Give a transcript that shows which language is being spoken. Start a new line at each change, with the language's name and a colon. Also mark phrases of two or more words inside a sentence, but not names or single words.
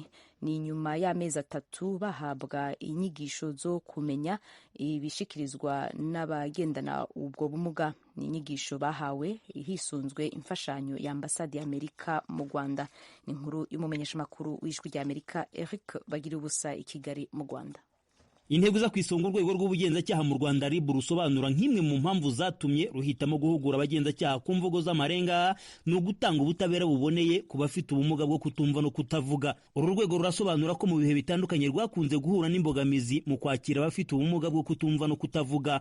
Rundi: Ni nyuma y'amezi 3 bahabwa inyigisho zo kumenya ibishikirizwa n'abagendana ubwo bumuga. Ni inyigisho bahawe hisunzwe imfashanyo ya ambasade y'Amerika mu Rwanda. Ni inkuru y'umumenyeshamakuru w'ijwi ry'Amerika Eric Bagiriubusa i Kigali mu Rwanda.
Kinyarwanda: Intego za kwisonga urwego rw'ubugenzacyaha mu Rwanda RIB rusobanura nk'imwe mu mpamvu zatumye ruhitamo guhugura abagenzacyaha ku mvugo z'amarenga ni ugutanga ubutabera buboneye ku bafite ubumuga bwo kutumva no kutavuga. Uru rwego rurasobanura ko mu bihe bitandukanye rwakunze guhura n'imbogamizi mu kwakira abafite ubumuga bwo kutumva no kutavuga.